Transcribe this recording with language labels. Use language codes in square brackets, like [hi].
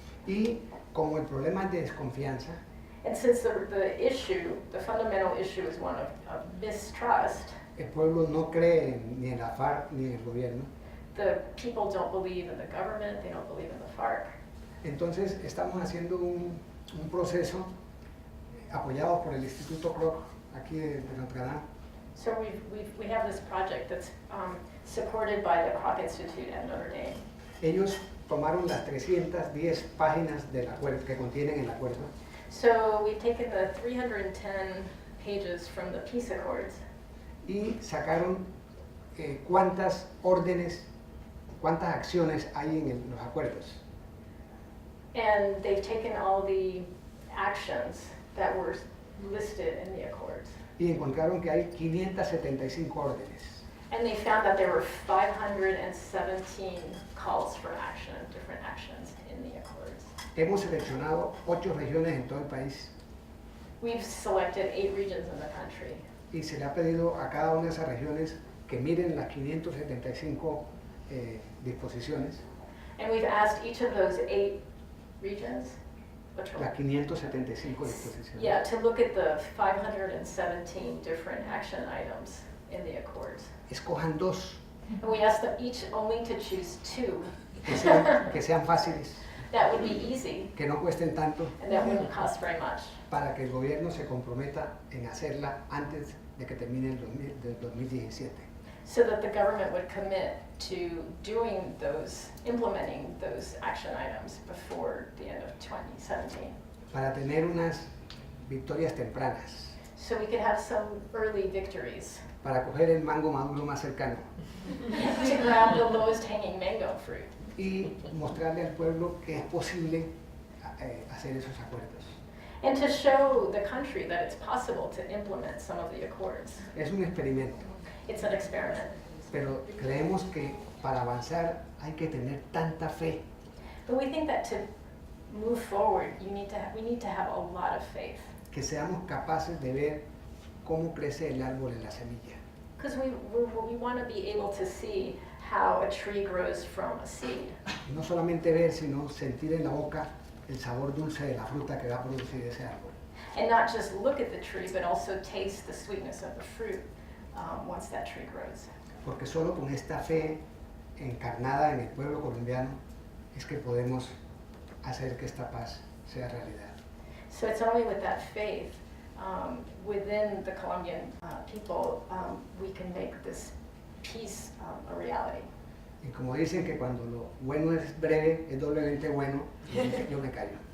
[es] Y como el problema es de desconfianza, [en] And since the fundamental issue is one of mistrust, [es] el pueblo no cree ni en la FARC ni en el gobierno, [en] the people don't believe in the government, they don't believe in the FARC. [es] entonces estamos haciendo un proceso apoyado por el Instituto Kroc aquí de Notre Dame, [en] So we have this project that's supported by the Kroc Institute at Notre Dame. [es] ellos tomaron las 310 páginas del acuerdo que contienen el acuerdo [en] So we've taken the 310 pages from the peace accords [es] y sacaron cuántas órdenes, cuántas acciones hay en los acuerdos. [en] and they've taken all the actions that were listed in the accords. [es] Y encontraron que hay 575 órdenes. [en] And they found that there were 517 calls for action, different actions in the accords. [es] Hemos seleccionado 8 regiones en todo el país [en] We've selected 8 regions in the country. [es] y se le ha pedido a cada una de esas regiones que miren las 575 disposiciones, [en] And we've asked each of those 8 regions, which one? [es] las 575 disposiciones. [en] Yeah, to look at the 517 different action items in the accords. [es] Escojan 2 [en] And we asked them each only to choose 2. [es] que sean fáciles, [en] That would be easy, [es] que no cuesten tanto, [en] and that wouldn't cost very much. [es] para que el gobierno se comprometa en hacerla antes de que termine el 2017. [en] So that the government would commit to implementing those action items before the end of 2017. [es] Para tener unas victorias tempranas. [en] so we could have some early victories [es] para coger el mango maduro más cercano [en] to grab the lowest hanging mango fruit [es] y mostrarle al pueblo que es posible hacer esos acuerdos. [en] and to show the country that it's possible to implement some of the accords. [es] Es un experimento, [en] It's an experiment. [es] pero creemos que para avanzar hay que tener tanta fe [en] But we think that to move forward, we need to have a lot of faith. [es] que seamos capaces de ver cómo crece el árbol en la semilla. [en] Because we want to be able to see how a tree grows from a seed. [es] Y no solamente ver, sino sentir en la boca el sabor dulce de la fruta que va a producir ese árbol. [en] And not just look at the tree, but also taste the sweetness of the fruit once that tree grows. [es] Porque solo con esta fe encarnada en el pueblo colombiano es que podemos hacer que esta paz sea realidad. [en] So it's only with that faith within the Colombian people we can make this peace a reality. [es] Y como dicen que cuando lo bueno es breve, es doblemente bueno, yo me callo.